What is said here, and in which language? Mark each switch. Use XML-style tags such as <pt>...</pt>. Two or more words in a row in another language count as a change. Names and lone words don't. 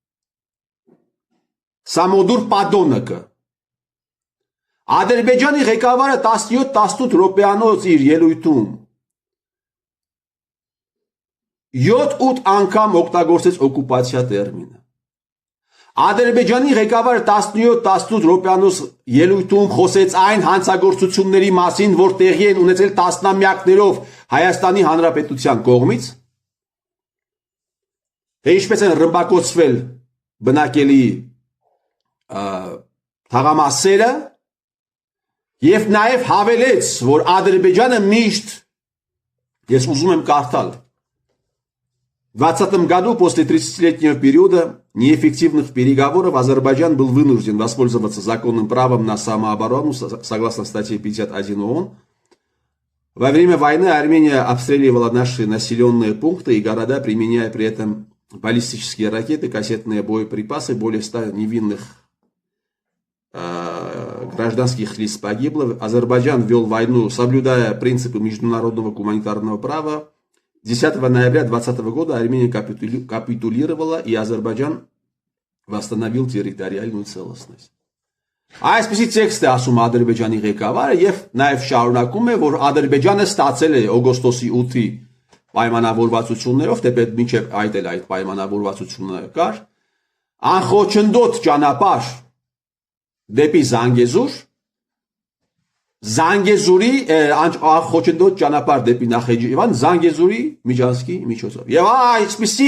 <ru>самодур подонок։</ru> <hy>Ադրբեջանի ղեկավարը 17-18 րոպեանոց իր ելույթում 7-8 անգամ օգտագործեց օկուպացիա տերմինը։ Ադրբեջանի ղեկավարը 17-18 րոպեանոց ելույթում խոսեց այն հանցագործությունների մասին, որ տեղի են ունեցել տասնամյակներով Հայաստանի Հանրապետության կողմից, թե ինչպես են ռմբակոծվել բնակելի թաղամասերը, եւ նաեւ հավելեց, որ Ադրբեջանը мիշտ, ես уզում եմ կարդալ,</hy> <ru>В 2020 году, после 30-летнего периода неэффективных переговоров, Азербайджан был вынужден воспользоваться законным правом на самооборону, согласно статье 51 ООН. Во время войны Армения обстреливала наши населенные пункты и города, применяя при этом баллистические ракеты, кассетные боеприпасы, более 100 невинных гражданских лиц погибло. Азербайджан вел войну, соблюдая принципы международного гуманитарного права. 10 ноября 2020 года Армения капитулировала, и Азербайджан восстановил территориальную целостность.</ru> <hy>Այսպիսի տեքստ է ասում Ադրբեջանի ղեկավարը եւ նաեւ շարունակում է, որ Ադրբեջանը ստացել է օգոստոսի 8-ի պայմանավորվածություններով, թեպետ մինչեւ այդ էլ այդ պայմանավորվածությունը կար, անխոչնդոտ ճանապարհ դեպի Զանգեզուր, Զանգեզուրի անխոչնդոտ ճանապարհ դեպի Նախիջևան, Զանգեզուրի միջանցքի միջոցով։ Եվ այսպիսի</hy>